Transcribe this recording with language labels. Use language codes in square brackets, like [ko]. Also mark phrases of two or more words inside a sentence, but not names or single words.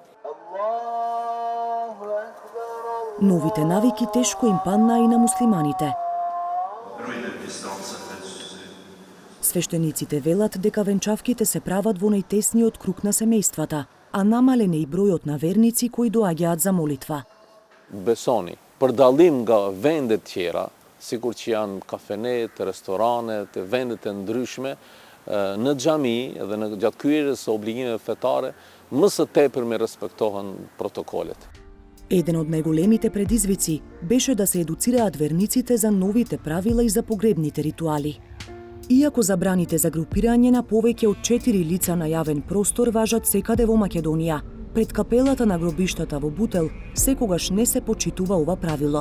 [mk] Новите навики тешко им паднаа и на муслиманите. Свештениците велат дека венчавките се прават во најтесниот круг на семејствата, а намален е и бројот на верници кои доаѓаат за молитва. [sq] Besoni, për dallim nga vendet tjera, sikur që janë kafenet, restoranet, vendet e ndryshme, në xhami dhe në gjatë kryerjes së obligimeve fetare, më së tepër me respektohen protokolet. [mk] Еден од најголемите предизвици беше да се едуцираат верниците за новите правила и за погребните ритуали. Иако забраните за групирање на повеќе од 4 лица на јавен простор важат секаде во Македонија, пред капелата на гробиштата во Бутел секогаш не се почитува ова правило.